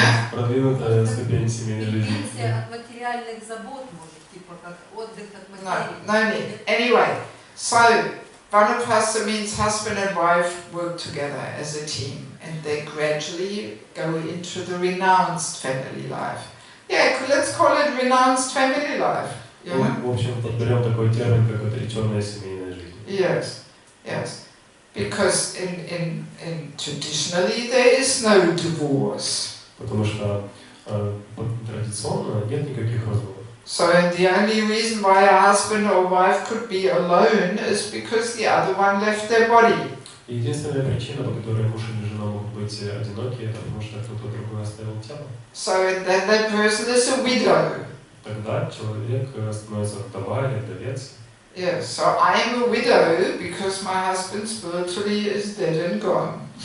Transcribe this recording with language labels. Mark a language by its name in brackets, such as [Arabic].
[Russian] Продвинутая ступень семейной жизни. Пенсия от материальных забот, может, типа как отдых от материи. [English] No need. Anyway, so Vanaprastha means husband and wife work together as a team, and they gradually go into the renounced family life. Yeah, let's call it renounced family life. [Russian] В общем, подберем такой термин, как отреченная семейная жизнь. [English] Yes. Because in traditionally there is no divorce. [Russian] Потому что традиционно нет никаких разводов. [English] So the only reason why a husband or wife could be alone is because the other one left their body. [Russian] Единственная причина, по которой муж или жена могут быть одиноки, это потому что кто-то другой оставил тело. [English] So then that person is a widow. [Russian] Тогда человек становится вдова или вдовец. [English] Yes, so I am a widow because my husband spiritually is dead and gone.